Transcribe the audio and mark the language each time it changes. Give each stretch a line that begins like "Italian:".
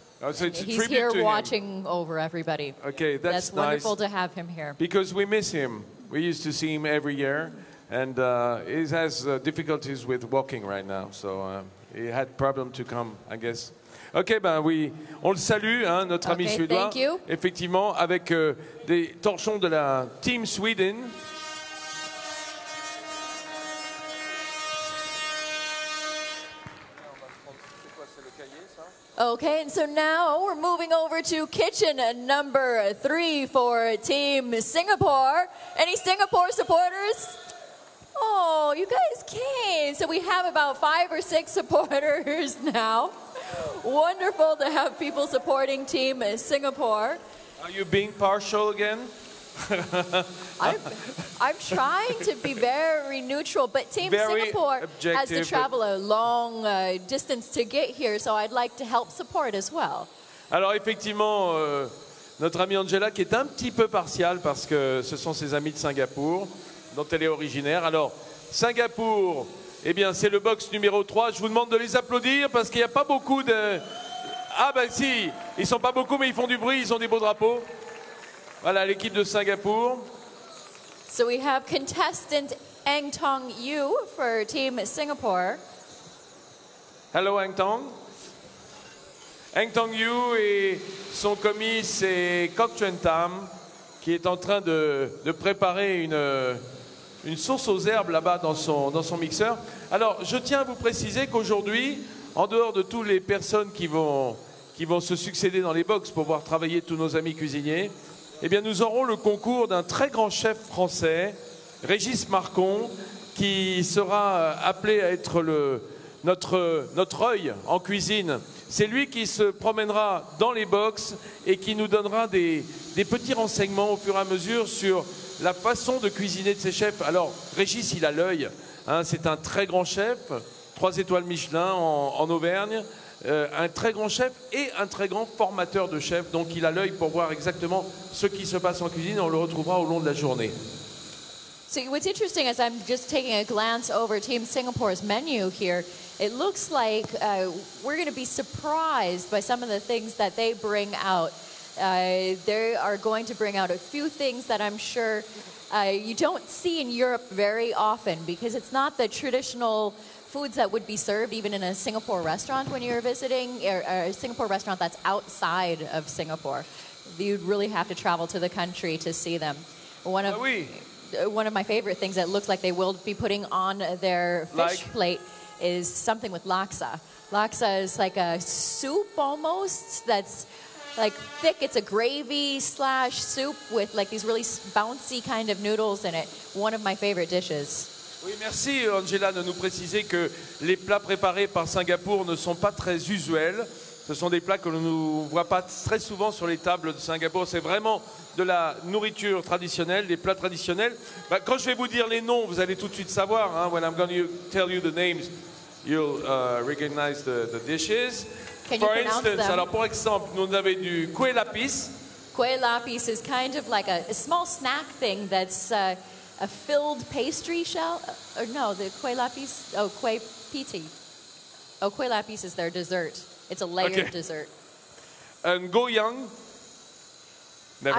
English: So it's a He's tribute here to him. watching over everybody. Okay, that's wonderful nice. to have him here. Because we miss him. We used to see him every year, and he has difficulties with walking right now. So he had problem to come, I guess.
French: Ok, ben oui, on le salue, notre ami
English: Okay,
French: suédois.
English: thank you.
French: Effectivement, avec des torchons de la Team Sweden.
English: Okay, and so now we're moving over to kitchen number 3 for Team Singapore. Any Singapore supporters? Oh, you guys came. So we have about 5 or 6 supporters now. Wonderful to have people supporting Team Singapore. Are you being partial again? I'm trying to be very neutral, but Team Very Singapore has to objective, travel a long distance to get here, so I'd like to help support as well.
French: Alors effectivement, notre amie Angela qui est un petit peu partiale parce que ce sont ses amis de Singapour dont elle est originaire. Alors Singapour, eh bien c'est le box numéro 3. Je vous demande de les applaudir parce qu'il n'y a pas beaucoup de... Ah ben si, ils sont pas beaucoup mais ils font du bruit, ils ont des beaux drapeaux. Voilà l'équipe de Singapour. So we have contestant Eng Tong Yu for Team Singapore. Hello Eng Tong. Eng Tong Yu et son commis c'est Kok Chuen Tam qui est en train de préparer une sauce aux herbes là-bas dans son mixeur. Alors je tiens à vous préciser qu'aujourd'hui, en dehors de toutes les personnes qui vont se succéder dans les box pour voir travailler tous nos amis cuisiniers, eh bien nous aurons le concours d'un très grand chef français, Régis Marcon, qui sera appelé à être notre œil en cuisine. C'est lui qui se promènera dans les box et qui nous donnera des petits renseignements au fur et à mesure sur la façon de cuisiner de ces chefs. Alors, Régis, il a l'œil. Hein, c'est un très grand chef, 3 étoiles Michelin en Auvergne, un très grand chef et un très grand formateur de chefs. Donc, il a l'œil pour voir exactement ce qui se passe en cuisine. On le retrouvera au long de la journée.
English: So what's interesting is I'm just taking a glance over Team Singapore's menu here. It looks like we're going to be surprised by some of the things that they bring out. They are going to bring out a few things that I'm sure you don't see in Europe very often because it's not the traditional foods that would be served even in a Singapore restaurant when you're visiting, or a Singapore restaurant that's outside of Singapore. You'd really have to travel to the country to see them. One of my favorite things that looks like they will be putting on their fish plate is something with laksa. Laksa is like a soup almost that's like thick. It's a gravy / soup with like these really bouncy kind of noodles in it. One of my favorite dishes.
French: Oui, merci Angela de nous préciser que les plats préparés par Singapour ne sont pas très usuels. Ce sont des plats que l'on ne voit pas très souvent sur les tables de Singapour. C'est vraiment de la nourriture traditionnelle, des plats traditionnels. Quand je vais vous dire les noms, vous allez tout de suite savoir.
English: Hein, when I'm going to tell you the names, you'll recognize the dishes. Can you pronounce them?
French: Alors pour exemple, nous avons du kueh lapis.
English: Kueh lapis is kind of like a small snack thing that's a filled pastry shell. Or no, the kueh lapis, kueh piti. Kueh lapis is their dessert. It's a layered dessert. And goyang. Never